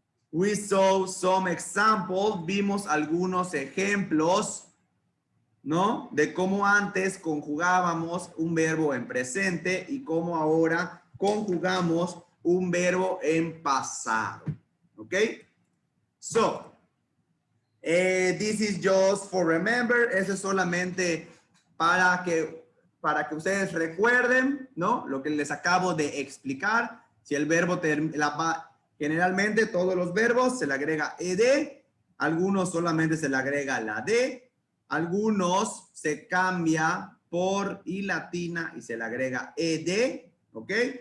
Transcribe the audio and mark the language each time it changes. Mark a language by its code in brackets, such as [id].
[en] We saw some examples. [es] Vimos algunos ejemplos, ¿no? De cómo antes conjugábamos un verbo en presente y cómo ahora conjugamos un verbo en pasado. ¿Ok? [en] So, this is just for remember. [es] Eso es solamente para que ustedes recuerden, ¿no? Lo que les acabo de explicar. Si el verbo generalmente todos los verbos se le agrega ed, algunos solamente se le agrega la d, algunos se cambia por i latina y se le agrega ed, ¿ok?